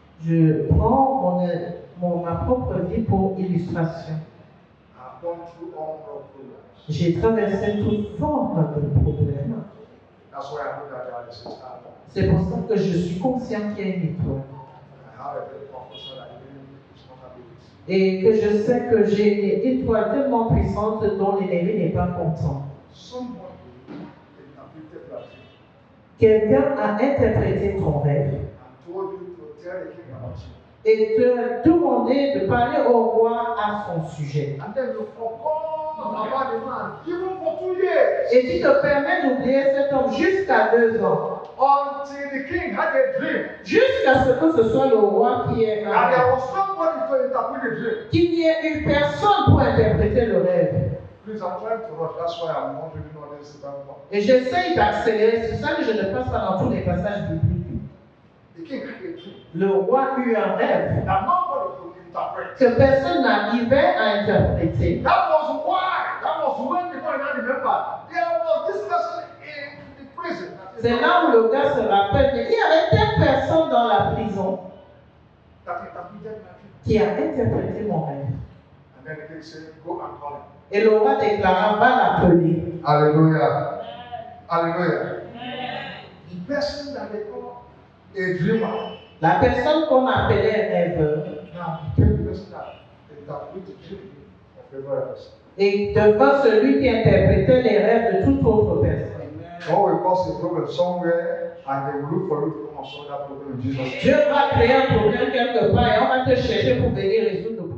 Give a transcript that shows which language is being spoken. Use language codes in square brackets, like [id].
[fr] Je prends ma propre vie pour illustration. [en] I've gone through all of problems. [fr] J'ai traversé toute forme de problèmes. [en] That's why I know that there is a star. [fr] C'est pour ça que je suis conscient qu'il y a une étoile. [en] I have a very professor that the enemy is not happy with. [fr] Et que je sais que j'ai une étoile tellement puissante dont l'ennemi n'est pas content. [en] Someone interpreted that dream [fr] Quelqu'un a interprété ton rêve [en] and told you to tell the king about you. [fr] et te demandé de parler au roi à son sujet. [en] And then you forgot about the man, even for 2 years. [fr] Et tu te permets d'oublier cet homme jusqu'à 2 ans. [en] Until the king had a dream. [fr] Jusqu'à ce que ce soit le roi qui ait un [en] And there [fr] rêve. [en] was somebody to interpret the dream. [fr] Qu'il n'y ait une personne pour interpréter le rêve. [en] Please, I'm trying to rush. That's why I'm not reading all this Bible. [fr] Et j'essaye d'accélérer. C'est ça que je ne passe pas dans tous les passages bibliques. [en] The king had a dream [fr] Le roi eut un rêve [en] that nobody could interpret. [fr] que personne n'arrivait à interpréter. [en] That was why. That was when people now remember there was this person in the prison. [fr] C'est là où le gars se rappelle qu'il y avait telle personne dans la prison [en] That interpreted my dream. [fr] qui a interprété mon rêve. [en] And then the king said, go and call him. [fr] Et le roi déclara, va l'appeler. [en] Hallelujah. Hallelujah. The person that they call a dreamer. [fr] La personne qu'on appelait rêveur [en] Now became the person that interpreted the dream of every person. [fr] et devint celui qui interprétait les rêves de toute autre personne. [en] God will cause a problem somewhere and they will look for you to come and solve that problem in Jesus' name. [fr] Dieu va créer un problème quelque part et on va te chercher pour venir résoudre